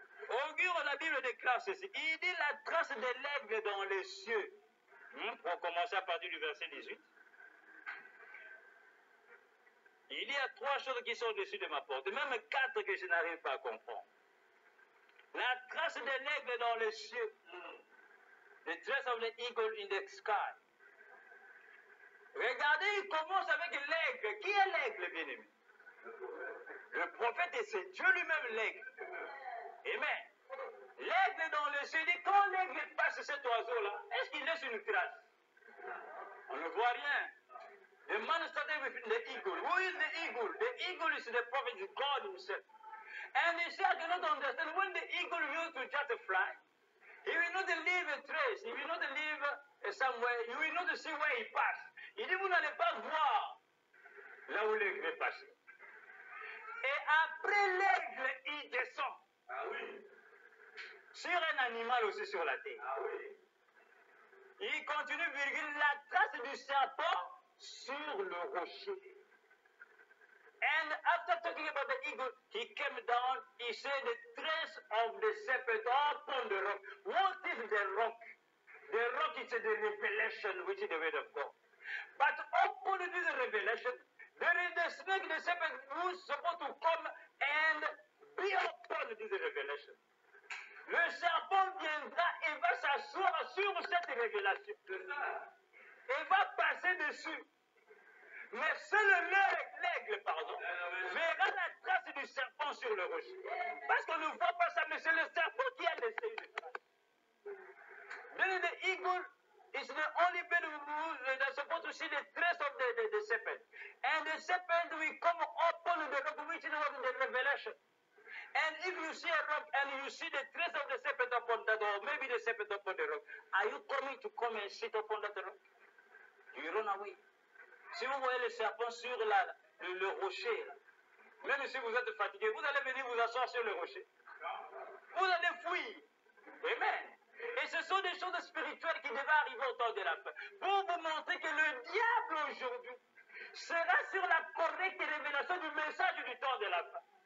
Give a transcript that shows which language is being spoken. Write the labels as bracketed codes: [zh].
[fr] Augure, la Bible déclare ceci. Il dit la trace de l'aigle dans les cieux. On commence à partir du verset 18. Il y a 3 choses qui sont au-dessus de ma porte, même 4 que je n'arrive pas à comprendre. La trace de l'aigle dans les cieux. [en] The trace of the eagle in the sky. [fr] Regardez, il commence avec l'aigle. Qui est l'aigle, bien-aimé? Le prophète, et c'est Dieu lui-même l'aigle. Amen. L'aigle dans le ciel, quand l'aigle passe cet oiseau-là, est-ce qu'il laisse une trace? On ne voit rien. [en] The man started with the eagle. Who is the eagle? The eagle is the prophet, is God himself. And he said, I cannot understand. When the eagle used to just fly, he will not leave a trace. He will not leave somewhere. You will not see where he passed. [fr] Il dit, vous n'allez pas voir là où l'aigle est passé. Et après l'aigle, il descend. Ah oui. Sur un animal aussi sur la terre. Ah oui. Il continue, virgule, la trace du serpent sur le rocher. [en] And after talking about the eagle, he came down, he said the trace of the serpent upon the rock. What is the rock? The rock is the revelation, which is the word of God. But upon this revelation, there is the snake, the serpent, who is supposed to come and be upon this revelation. [fr] Le serpent viendra et va s'asseoir sur cette révélation. Et va passer dessus. Mais seul l'aigle, verra la trace du serpent sur le rocher. Parce qu'on ne voit pas ça, mais c'est le serpent qui a laissé une trace. [en] Then the eagle is the only bird that's supposed to see the trace of the serpent. And the serpent will come upon the rock, which is the revelation. And if you see a rock and you see the trace of the serpent upon that, or maybe the serpent upon the rock, are you coming to come and sit upon that rock? You run away. [fr] Si vous voyez le serpent sur le rocher, même si vous êtes fatigué, vous allez venir vous asseoir sur le rocher. Vous allez fuir. Amen. Et ce sont des choses spirituelles qui devaient arriver au temps de la fin. Pour vous montrer que le diable aujourd'hui sera sur la correcte révélation du message du temps de la fin.